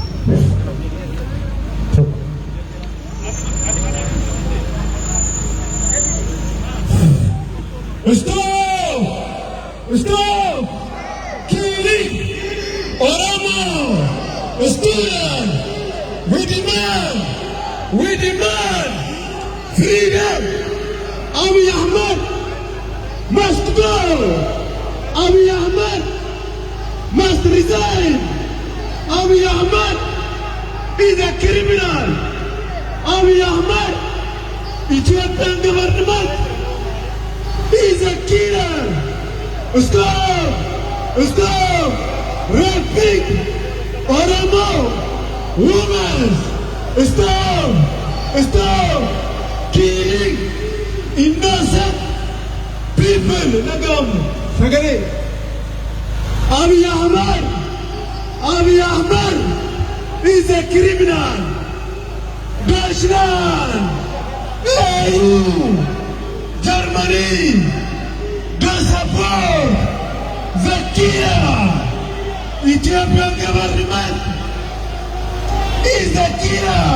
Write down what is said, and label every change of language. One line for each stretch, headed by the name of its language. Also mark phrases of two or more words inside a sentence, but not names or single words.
English: Stop! Killing Oromo student! We demand freedom! Abiy Ahmed must go! Abiy Ahmed must resign! Abiy Ahmed is a criminal! Abiy Ahmed, Ethiopian government is a killer! Stop! Stop! Raping Oromo women! Stop! Stop! Killing innocent people!
Oromo: Nagam! Sagari!
English: Abiy Ahmed is a criminal! Deutschland! EU! Germany! Don't support the killer! Ethiopian government is a killer!